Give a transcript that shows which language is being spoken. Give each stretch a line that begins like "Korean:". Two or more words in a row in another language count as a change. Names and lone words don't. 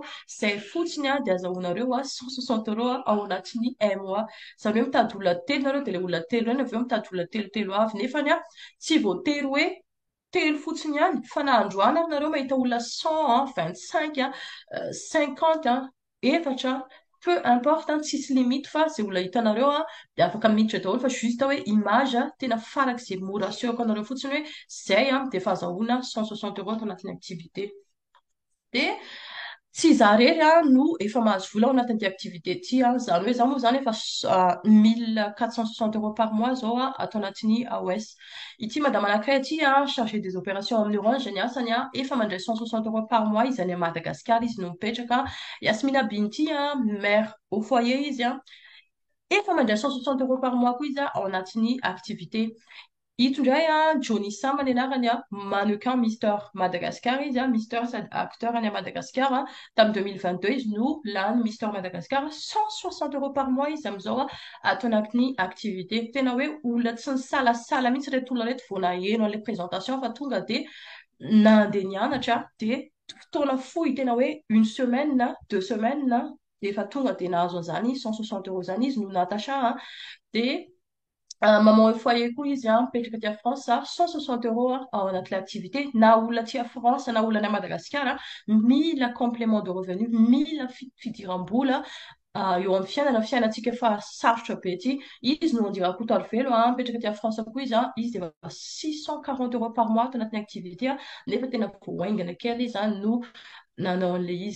Malagasy: Zay fotsiny dia azahoanareo 160 € ao anatin'ny
French: un mois.
Malagasy: Zany hoe mitady olona telo nareo dia le olona telo eny avy eo mitady olona telotelo avy nefany tsy voatery hoe telo fotsiny ihany fa na androany ary nareo mahita olona 100 25 50 efatra
French: peu importe
Malagasy: tsisy limite fa zay olona hitanareo dia afaka miditra daholo fa juste hoe image tena farak'izay mora assureko anareo fotsiny hoe zay dia efa azahoana 160 € ato anatin'ny activité. Dia tsy za rery no efa mahazo vola ao anatin'ity activité ity zany hoe za moa zany efa 1460 €
French: par mois
Malagasy: zao ato anatin'ny AOS. Ity madame anankiray ity
French: chargé des opérations
Malagasy: amin'ny Orange ny asany efa mandray 160 €
French: par mois
Malagasy: izy any Madagascar izy no mipetraka. Yasmina Binti
French: mère au foyer
Malagasy: izy efa mandray 160 €
French: par mois
Malagasy: koa izy ao anatin'ny activité. Ito indray Johnny Sam ny anarany mannequin Mister Madagascar izy Mister sady acteur any Madagascar tamin'ny 2022 izy no lany Mister Madagascar 160 €
French: par mois
Malagasy: izy amin'izao ato anatin'ny activité. Tena hoe olona tsy nisalasala mihitsy reto olona reto vao naheno an'ilay présentation fa tonga dia nandeha nianatra dia fotoana fohy tena hoe
French: une semaine
Malagasy: na
French: 2 semaines
Malagasy: dia efa tonga dia nahazo an'izany 160 € zany izy no Natacha dia
French: maman au foyer
Malagasy: koa izy mipetraka aty France 160 € ao anatin'ilay activité. Na olona aty France na olona any Madagascar mila
French: complément de revenu
Malagasy: mila fidiram-bola eo amin'ny fiainantsika efa sarotra be ity izy no andirako Toarivelo mipetraka aty France koa izy dia 640 €
French: par mois
Malagasy: ato anatin'ny activité nefa tena voaingana kely izy no nanao an'ilay izy.